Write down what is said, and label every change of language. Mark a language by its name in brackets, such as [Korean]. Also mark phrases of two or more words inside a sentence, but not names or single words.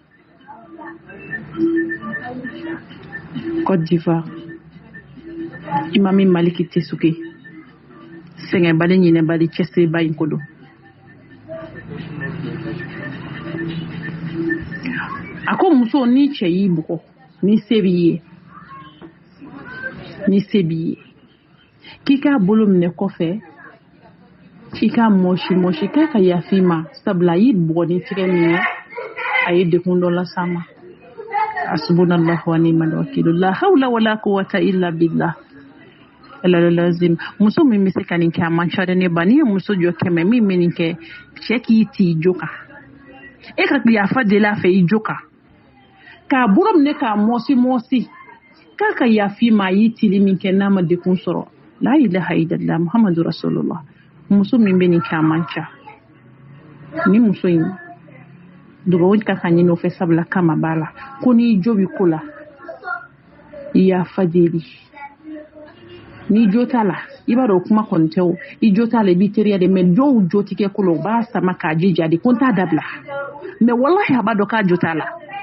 [Bambara] Côte d'Ivoire Imami Maliki Tesuke sɛgɛnbali ɲinɛbali cɛsiriba in ko don a ko muso ni cɛ y'i bugɔ ni se b'i ye k'i k'a bolo minɛ kɔfɛ i k'a mɔsi k'a ka yafi ma sabula a y'i bugɔ ni tigɛ min ye a ye dekun dɔ las'a ma [Arabic] حسبنا الله ونعم الوكيل لا حول ولا قوة إلا بالله العظيم [Bambara] muso min bɛ se ka nin kɛ a man ca dɛ ne ba n'i ye muso jɔ 100 min bɛ nin kɛ cɛ k'i ti jo kan e ka yafa deli a fɛ i jo kan k'a bolo minɛ k'a mɔsi k'a ka yafi ma a y'i tili min kɛ n'a ma dekun sɔrɔ [Arabic] لا إله إلا الله محمد رسول الله [Bambara] muso min bɛ nin kɛ a man ca ni muso in dugawu ka kan ɲini o fɛ sabula kama b'a la ko n'i jo bɛ ko la i yafa deli ni jo t'a la i b'a dɔn kuma kɔni tɛ o i jo t'a la i b'i teriya de mais dɔw jo tɛ kɛ ko la u b'a sama k'a jija de ko n t'a dabila mais wallahi a b'a dɔn k'a jo t'a la